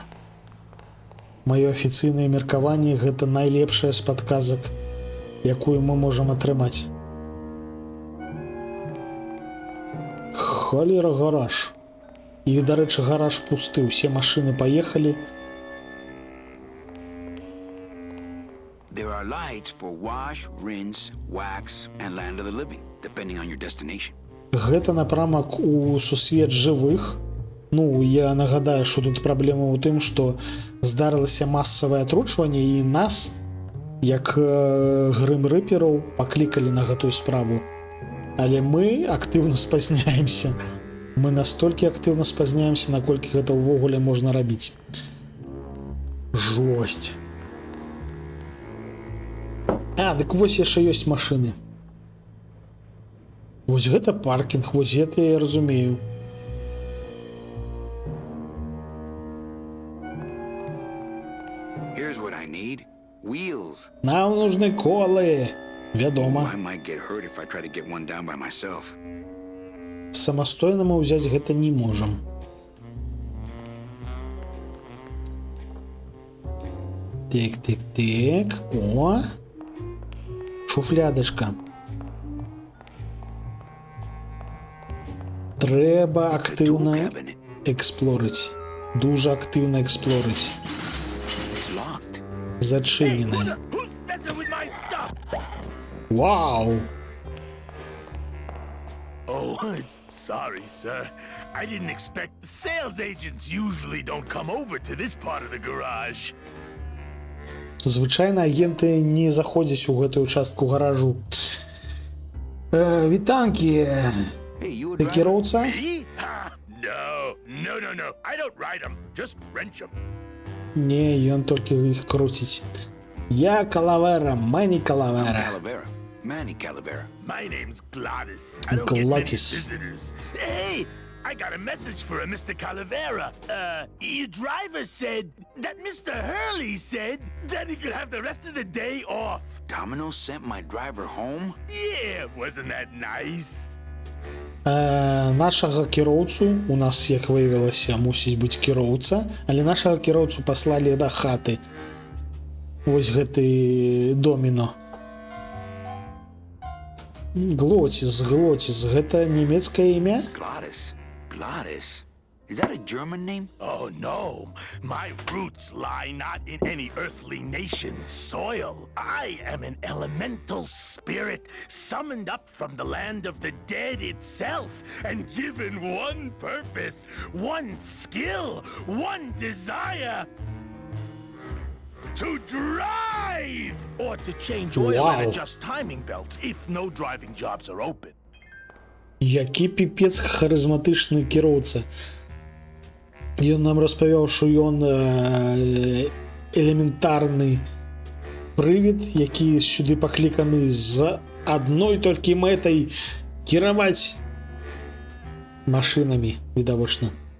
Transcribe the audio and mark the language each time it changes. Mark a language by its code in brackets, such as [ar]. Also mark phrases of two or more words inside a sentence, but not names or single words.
[be] Маё афіцыйнае меркаванне — гэта найлепшая з падказак, якую мы можам атрымаць. Холера, гараж. І, дарэчы, гараж пусты, усе машыны паехалі. [en] It's for wash, rinse, wax, and land of the living, depending on your destination. [be] Гэта напрамак у сусвет жывых. Ну, я нагадаю, што тут праблема ў тым, што здарылася масавае атручванне і нас, як грым-рыпераў, паклікалі на гэтую справу. Але мы актыўна спазняемся. Мы настолькі актыўна спазняемся, наколькі гэта ўвогуле можна рабіць. Жосць. Дык вось яшчэ ёсць машыны. Вось гэта паркінг, вось гэта я разумею. [en] Here's what I need. Wheels. [be] Нам нужны колы. Вядома. [en] I might get hurt if I try to get one down by myself. [be] Самастойна мы ўзяць гэта не можам. Так. О! Шуфлядачка. Трэба актыўна эксплорыць. Дужа актыўна эксплорыць. [en] It's locked. [be] Зачынены. [en] Who's messing with my stuff? [be] Вау! [en] Oh, sorry, sir. I didn't expect... Sales agents usually don't come over to this part of the garage. [be] Звычайна агенты не заходзяць у гэтую частку гаражу. Вітанкі. [en] Hey, you a [be] Ты [en] driver? [be] кіроўца? [en] Me? No. I don't ride them. Just rent them. [be] Не, ён толькі іх круціць. Я Калавера, Мэні [en] I'm [be] Калавера. [en] Calavera. Manny Calavera. My name's Glottis. I don't get many Glottis. visitors. Hey, I got a message for a Mr. Calavera. Your driver said that Mr. Hurley said that he could have the rest of the day off. Domino sent my driver home? Yeah, wasn't that nice? [be] Нашага кіроўцу, у нас, як выявілася, мусіць быць кіроўца, але нашага кіроўцу паслалі да хаты. Вось гэты доміно. Глотис, гэта нямецкае імя? [en] Glottis. Glottis? Is that a German name? Oh no, my roots lie not in any earthly nation's soil. I am an elemental spirit summoned up from the land of the dead itself and given one purpose, one skill, one desire. To drive! Or to change oil Wow. and adjust timing belts if no driving jobs are open. [be] Які піпец харызматычны кіроўца. Ён нам распавяў, што ён элементарны прывід, які сюды пакліканы з адной толькі мэтай кіраваць машынамі, відавочна.